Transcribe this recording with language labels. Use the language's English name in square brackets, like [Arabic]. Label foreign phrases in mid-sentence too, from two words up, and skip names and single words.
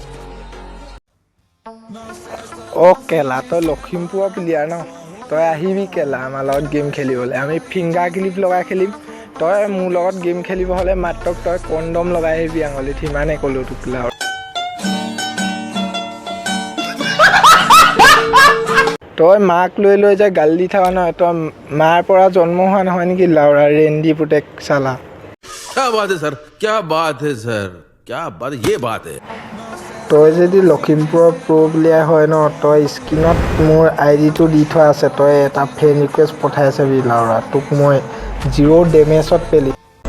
[Assamese] কেলা তই লখিমপুৰৰ প্লেয়াৰ ন তই আহিবি কেলা আমাৰ লগত গেম খেলিবলৈ আমি [English] finger clip [Assamese] লগাই খেলিম তই মোৰ লগত গেম খেলিব হ'লে মাত্ৰ তই কণ্ডম লগাই আহিবি আঙুলিত সিমানে ক'লোঁ তোক কেলা তই মাক লৈ লৈ যে গালি দি থাকা নহয় তই মাৰ পৰা জন্ম হোৱা নহয় নেকি [Hindi] लौड़ा रंडी [Assamese] পুতেক চালা [Hindi] क्या बात है सर क्या बात है सर क्या बात ये बात है [Assamese] তই যদি লখিমপুৰৰ [English] pro player [Assamese] হয় ন তই স্ক্ৰীণত মোৰ আইডিটো দি থোৱা আছে তই এটা [English] friend request [Assamese] পঠাই চাবি লাউৰা তোক মই 0 ডেমেজত পেলি